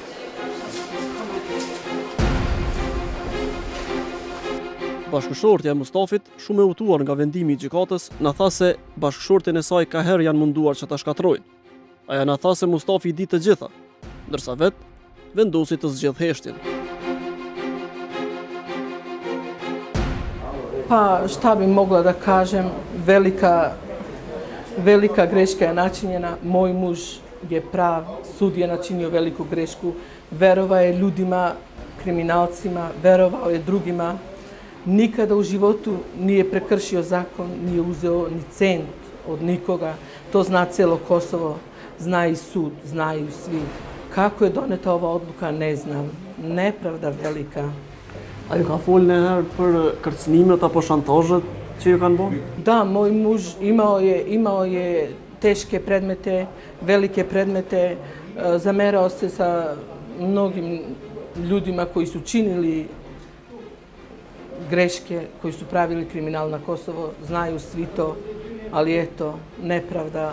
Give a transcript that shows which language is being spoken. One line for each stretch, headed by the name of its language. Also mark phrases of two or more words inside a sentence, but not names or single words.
Albanian: Bashkëshortja e Mustafit, shumë e utuar nga vendimi I gjykatës, na tha se bashkëshortin e saj ka herë janë munduar që ta shkatrojnë. Aja na tha se Mustafi I di të gjitha, ndërsa vetë vendosi të zgjedh heshtjen.
Serbian: Pa šta bi mogla da kažem, velika greška je načinjena. Moj muž je prav, sud je načinio veliku grešku. Verovao je ljudima, kriminalcima, verovao je drugima. Nikada u životu nije prekršio zakon, nije uzeo ni cent od nikoga. To zna cijelo Kosovo, zna I sud, znaju svi. Kako je doneta ova odluka, ne znam. Nepravda velika.
Albanian: A ju ka folë në herë për kërcënimet apo shantazhet që ju kanë bërë?
Serbian: Da, moj muž imao je teške predmete, velike predmete, zamerao se sa mnogim ljudima koji su činili greške, koji su pravili kriminal na Kosovo, znaju svi to, ali eto, nepravda.